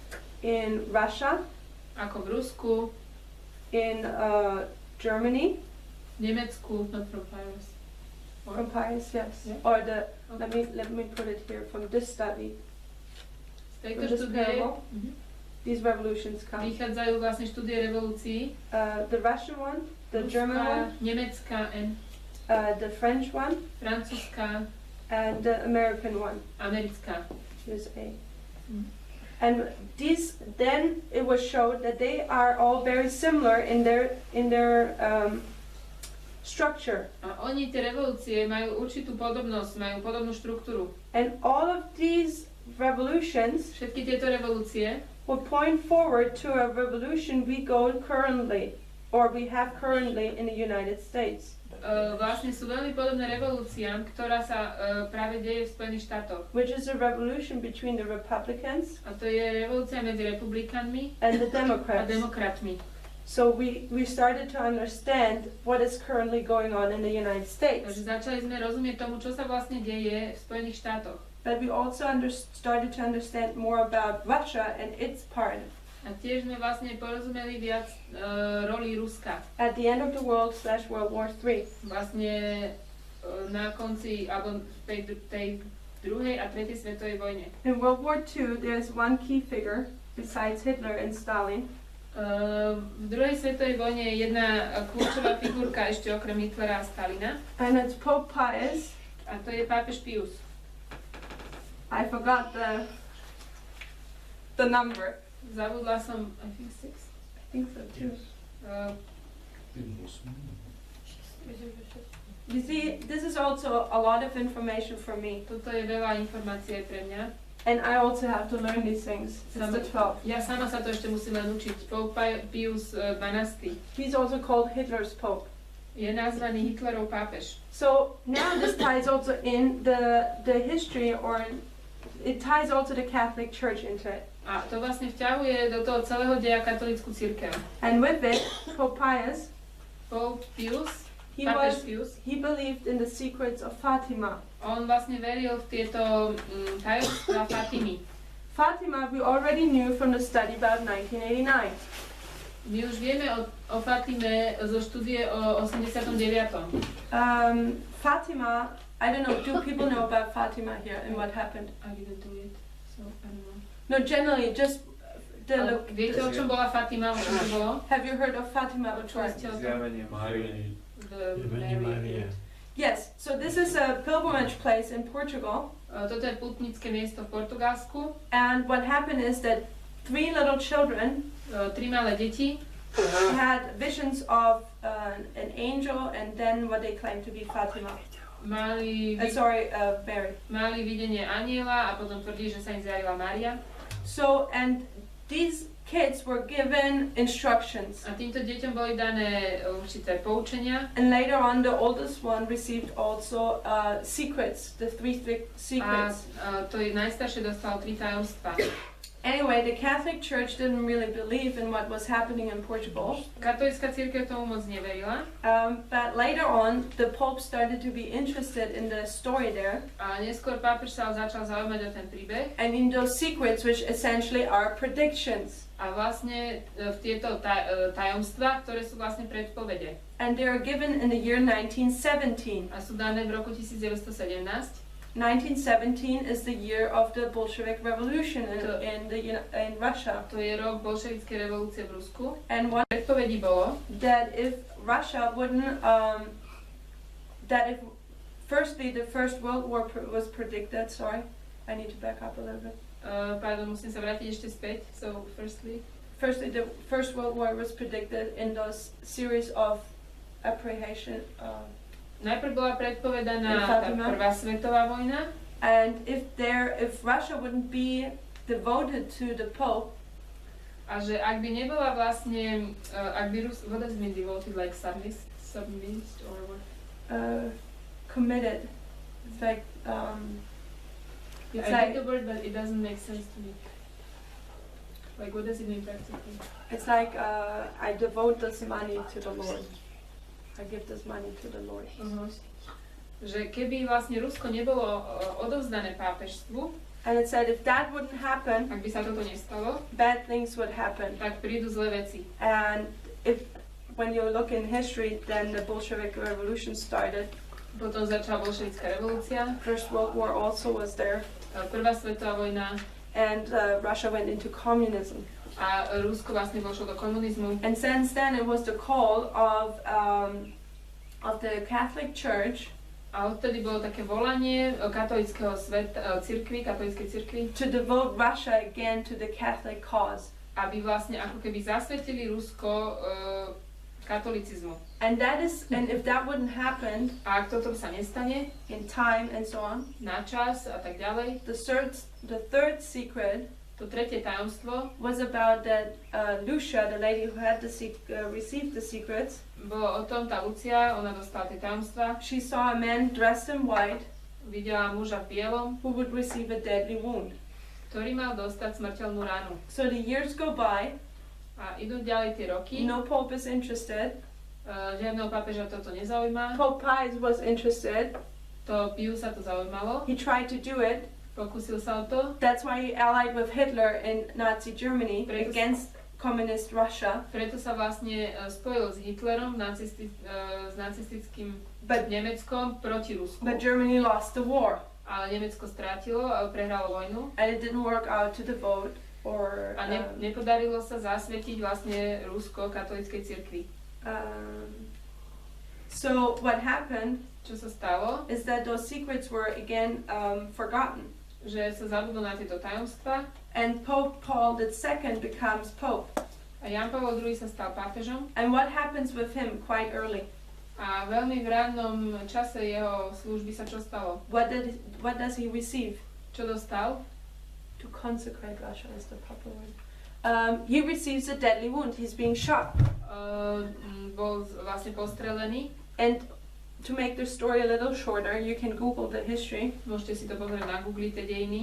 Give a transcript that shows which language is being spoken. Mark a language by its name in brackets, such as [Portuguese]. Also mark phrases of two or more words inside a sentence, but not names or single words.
[Slovak] ako v Rusku, [English] in Germany. Nemecku, not from Paris. From Paris, yes. Yeah. Or the Okay. let me put it here from this study. [Slovak] Z tejto [English] From this [Slovak] štúdie [English] parable, these revolutions come. [Slovak] vychádzajú vlastne štúdie revolúcií. [English] The Russian one, the German one, [Slovak] Nemecká, [English] the French one, [Slovak] francúzska, [English] and the American one. [Slovak] americká. USA. Mhm. [English] And these, then it was showed that they are all very similar in their structure. [Slovak] A oni, tie revolúcie, majú určitú podobnosť, majú podobnú štruktúru. [English] And all of these revolutions [Slovak] Všetky tieto revolúcie [English] would point forward to a revolution we have currently in the United States, [Slovak] vlastne sú veľmi podobné revolúciám, ktorá sa práve deje v Spojených štátoch. [English] which is a revolution between the Republicans [Slovak] A to je revolúcia medzi republikánmi [English] and the [Slovak] a [English] Democrats. [Slovak] demokratmi. [English] So we started to understand what is currently going on in the United States. [Slovak] Takže začali sme rozumieť tomu, čo sa vlastne deje v Spojených štátoch. [English] But we also started to understand more about Russia and its part. [Slovak] A tiež sme vlastne porozumeli viac roli Ruska. [English] At the end of the world / World War III. [Slovak] Vlastne na konci, alebo tej druhej a tretej svetovej vojne. [English] In World War II, there's one key figure besides Hitler and Stalin. [Slovak] V druhej svetovej vojne je jedna kľúčová figurka ešte okrem Hitlera a Stalina. [English] And it's Pope Pius. [Slovak] A to je pápež Pius. [English] I forgot the number. [Slovak] Zabudla som, [English] I think 6. I think so too. You see, this is also a lot of information for me. [Slovak] Toto je veľa informácií pre mňa. [English] And I also have to learn these things. It's the 12. [Slovak] Ja sama sa to ešte musím len učiť. [English] Pope Pius XII He's also called Hitler's Pope. [Slovak] je nazvaný Hitlerov pápež. [English] So now this ties also in the history, or it ties also the Catholic Church into it. [Slovak] A to vlastne vťahuje do toho celého deja katolícku cirkev. [English] And with it, Pope Pius, Pope Pius, he [Slovak] pápež Pius, [English] believed in the secrets of Fatima. [Slovak] on vlastne veril v tieto tajomstvá Fatimy. [English] Fatima we already knew from the study about 1989. [Slovak] My už vieme o Fatime zo štúdie o 89. [English] Fatima, I don't know, do people know about Fatima here and what happened? I didn't do it, so I don't know. No, generally, just the [Slovak] Viete, o čom bola Fatima? O čom to bolo? [English] have you heard of Fatima before? [Slovak] Zjavenie Márie. Márie. [English] Yes, so this is a pilgrimage place in Portugal, [Slovak] Toto je putnické miesto v Portugalsku. [English] and what happened is that 3 little children [Slovak] 3 malé deti [English] had visions of an angel and then what they claimed to be Fatima. [Slovak] mali [English] Mary. [Slovak] mali videnie anjela a potom tvrdí, že sa im zjavila Mária. [English] So, and these kids were given instructions. [Slovak] A týmto deťom boli dané určité poučenia. [English] And later on, the oldest one received also secrets, the 3 secrets. [Slovak] A to je najstaršie dostalo 3 tajomstvá. [English] Anyway, the Catholic Church didn't really believe in what was happening in Portugal. [Slovak] Katolícka cirkev tomu moc neverila. [English] But later on, the Pope started to be interested in the story there. [Slovak] A neskôr pápež sa začal zaujímať o ten príbeh. [English] And in those secrets, which essentially are predictions. [Slovak] A vlastne v tieto tajomstvá, ktoré sú vlastne predpovede. [English] And they are given in the year 1917. [Slovak] A sú dané v roku 1917. [English] 1917 is the year of the Bolshevik Revolution in Russia. [Slovak] To je rok bolševickej revolúcie v Rusku. [English] And one [Slovak] Predpovedí bolo, [English] that if Russia wouldn't, that if firstly the First World War was predicted. Sorry, I need to back up a little bit. [Slovak] pardon, musím sa vrátiť ešte späť. [English] So, firstly, the First World War was predicted in those series of apprehension. [Slovak] najprv bola predpovedaná tá prvá svetová vojna. [English] And if Russia wouldn't be devoted to the Pope, [Slovak] A že ak by nebola vlastne, ak by [English] what does it mean devoted, like submissed or what? Committed. It's like Yeah, I get the word, but it doesn't make sense to me. Like, what does it mean practically? it's like I devote this money to the Lord. I give this money to the Lord. [Slovak] Že keby vlastne Rusko nebolo odovzdané pápežstvu, [English] And it said if that wouldn't happen, [Slovak] ak by sa toto nestalo, [English] bad things would happen. [Slovak] tak prídu zlé veci. [English] And if when you look in history, then the Bolshevik Revolution started. [Slovak] Potom začala bolševická revolúcia. [English] First World War also was there. [Slovak] Prvá svetová vojna. [English] And Russia went into communism. [Slovak] A Rusko vlastne vošlo do komunizmu. [English] And since then it was the call of the Catholic Church. [Slovak] A odtedy bolo také volanie katolíckeho katolíckej cirkvi, [English] to devote Russia again to the Catholic cause. [Slovak] Aby vlastne ako keby zasvetili Rusko katolicizmu. [English] And if that wouldn't happen, [Slovak] a ak toto sa nestane, [English] in time and so on, [Slovak] na čas a tak ďalej, [English] the third secret, [Slovak] to tretie tajomstvo, [English] was about that Lucia, the lady who had received the secrets, [Slovak] bolo o tom, tá Lucia, ona dostala tie tajomstvá. [English] She saw a man dressed in white, [Slovak] videla muža v bielom, [English] who would receive a deadly wound. [Slovak] Ktorý mal dostať smrteľnú ranu. [English] So the years go by, [Slovak] a idú ďalej tie roky. [English] No pope is interested. [Slovak] Žiadneho pápeža toto nezaujíma. [English] Pope Pius was interested. [Slovak] To Piusa to zaujímalo. [English] He tried to do it. [Slovak] Pokúsil sa o to. [English] That's why he allied with Hitler in Nazi Germany against communist Russia. [Slovak] Preto sa vlastne spojil s Hitlerom s nacistickým Nemeckom proti Rusku. [English] But Germany lost the war. [Slovak] Ale Nemecko strátilo a prehralo vojnu. [English] And it didn't work out to devote or [Slovak] nepodarilo sa zasvetiť vlastne Rusko katolíckej cirkvi. [English] So what happened? [Slovak] Čo sa stalo? [English] Is that those secrets were again forgotten. [Slovak] Že sa zabudlo na tieto tajomstvá. [English] And Pope Paul II becomes Pope. [Slovak] A Jan Pavol II sa stal pápežom. [English] And what happens with him quite early? [Slovak] A veľmi v rannom čase jeho služby sa čo stalo? [English] What does he receive? [Slovak] Čo dostal? [English] To consecrate Russia is the proper word. He receives a deadly wound. He's being shot. [Slovak] Bol vlastne postrelený. [English] And to make the story a little shorter, you can Google the history. [Slovak] Môžete si to pozrieť na Google, tie dejiny.